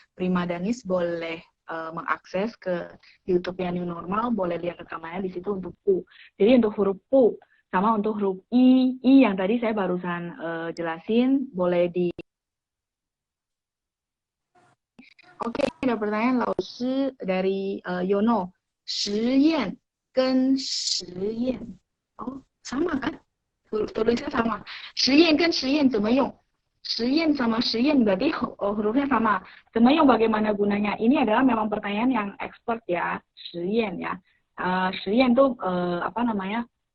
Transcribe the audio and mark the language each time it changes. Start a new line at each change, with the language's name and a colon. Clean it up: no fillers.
Indonesian: Prima Danis boleh mengakses ke YouTube-nya New Normal, boleh lihat rekamannya di situ untuk pu. Jadi untuk huruf pu sama untuk huruf i yang tadi saya barusan jelasin boleh di. Oke, ada pertanyaan Laoshi dari Yono.
Chinese: 实验跟实验
Indonesian: sama kan? Tulisnya sama.
Chinese: 实验跟实验怎么用?
Indonesian: 实验sama 实验berarti hurufnya sama.
Chinese: 怎么用
Indonesian: bagaimana gunanya? Ini adalah memang pertanyaan yang expert ya. 实验ya. 实验itu apa namanya?